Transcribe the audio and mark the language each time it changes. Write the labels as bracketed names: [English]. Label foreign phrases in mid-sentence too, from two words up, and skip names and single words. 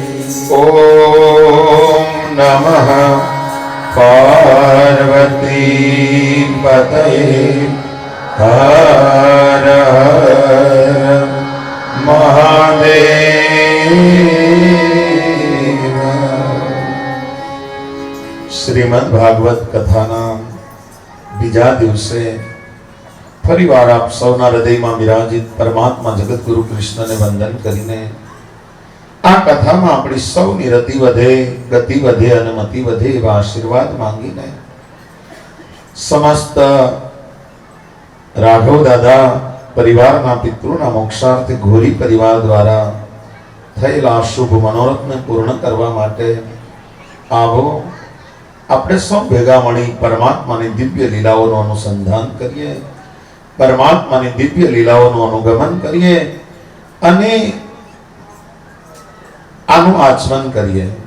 [Sanskrit] ओम नमः पार्वती पतये हर हर महादेव [Gujarati] શ્રીમદ્ ભાગવત કથાના બીજા દિવસે ફરીવાર આપ સૌના હૃદયમાં વિરાજિત પરમાત્મા જગતગુરુ કૃષ્ણને વંદન કરીને આ કથામાં આપણી સૌની રતિ વધે, ગતિ વધે અને મતિ વધે એવા આશીર્વાદ માંગીને સમસ્ત રાઘવ દાદા પરિવારના પિતૃના મોક્ષાર્થે ઘોરી પરિવાર દ્વારા થયેલા શુભ મનોરથને પૂર્ણ કરવા માટે આવો આપણે સૌ ભેગા મળી પરમાત્માની દિવ્ય લીલાઓનું અનુસંધાન કરીએ, પરમાત્માની દિવ્ય લીલાઓનું અનુગમન કરીએ અને આનું આચમન કરીએ.